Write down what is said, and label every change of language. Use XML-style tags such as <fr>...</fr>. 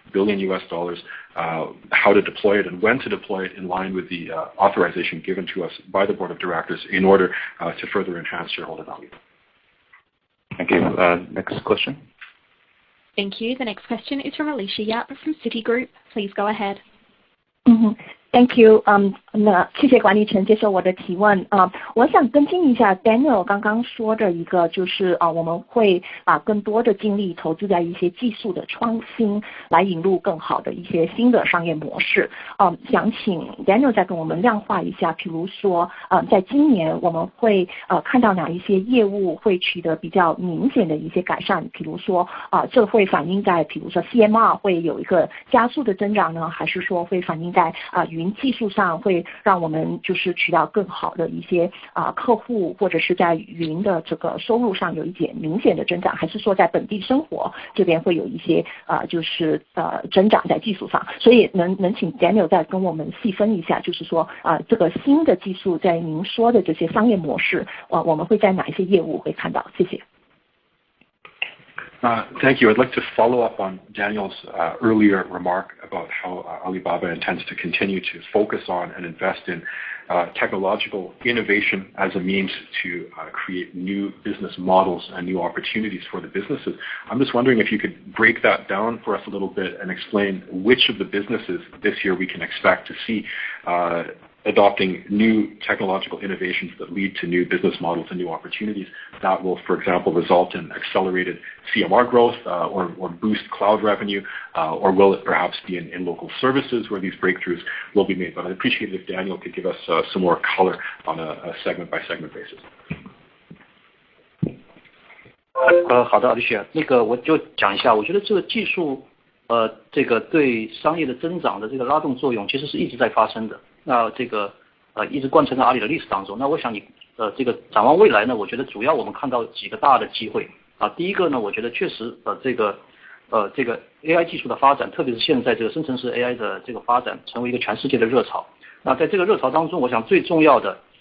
<en>billion, how to deploy it and when to deploy it in line with the authorization given to us by the board of directors in order to further enhance shareholder value. Thank you. Next question. Thank you. The next question is from Alicia Yap from Citigroup. Please go ahead. Thank you.</en> <zh>谢谢管理层接受我的提问我想跟进一下 Daniel 刚刚说的一个就是我们会把更多的精力投资在一些技术的创新来引入更好的一些新的商业模式想请 Daniel 再跟我们量化一下比如说在今年我们会看到哪一些业务会取得比较明显的一些改善比如说这会反映在比如说 CMR 会有一个加速的增长呢还是说会反映在云技术上会让我们就是取到更好的一些客户或者是在云的这个收入上有一点明显的增长还是说在本地生活这边会有一些就是增长在技术上所以能请 Daniel 再跟我们细分一下就是说这个新的技术在您说的这些商业模式我们会在哪一些业务会看到谢谢</zh> <en>Thank you. I'd like to follow up on Daniel's earlier remark about how Alibaba intends to continue to focus on and invest in technological innovation as a means to create new business models and new opportunities for the businesses. I'm just wondering if you could break that down for us a little bit and explain which of the businesses this year we can expect to see adopting new technological innovations that lead to new business models and new opportunities that will, for example, result in accelerated CMR growth or boost cloud revenue, or will it perhaps be in local services where these breakthroughs will be made? But I'd appreciate it if Daniel could give us some more color on a segment-by-segment basis.</en> <zh>好的 Alicia 那个我就讲一下我觉得这个技术这个对商业的增长的这个拉动作用其实是一直在发生的那这个一直贯穿在阿里的历史当中那我想你这个展望未来呢我觉得主要我们看到几个大的机会第一个呢我觉得确实这个 AI 技术的发展特别是现在这个生成式 AI 的这个发展成为一个全世界的热潮那在这个热潮当中我想最重要的</zh>